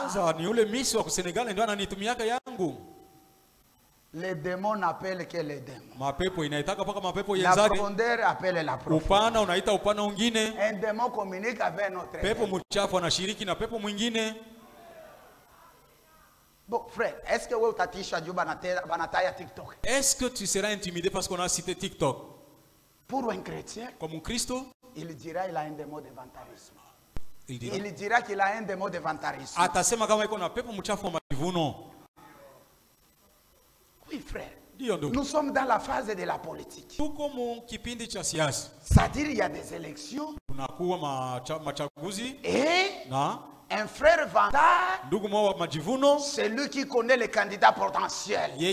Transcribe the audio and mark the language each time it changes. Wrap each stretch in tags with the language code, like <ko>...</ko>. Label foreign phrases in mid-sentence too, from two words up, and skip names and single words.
<sw>Kwanza ni ule Miss wa Senegal ndio ananitumiaka yangu.</sw> <fr>Les démons n'appellent que les démons.</fr> <sw>Mapepo inaitaka paka mapepo yenzake.</sw> <fr>La profondeur appelle la profondeur.</fr> <sw>Upana unaita upana mwingine.</sw> <fr>Un démon communique avec notre</fr> <sw>pepo mchafu anashiriki na pepo mwingine.</sw> <fr>Bon frère, est-ce que</fr> <sw>wewe utatisha juu banataya TikTok?</sw> <fr>Est-ce que tu seras intimidé parce qu'on a cité TikTok? Pour un chrétien, comme un Christo, il dira il a un démon de vantarisme. Il dira qu'il a un démon de vantarisme.</fr> <sw>Atasema kama iko na pepo mchafu wa majivuno.</sw> <fr>Oui frère. Nous sommes dans la phase de la politique. C'est-à-dire il y a des élections. Et un frère vantard, c'est lui qui connaît les candidats potentiels.</fr>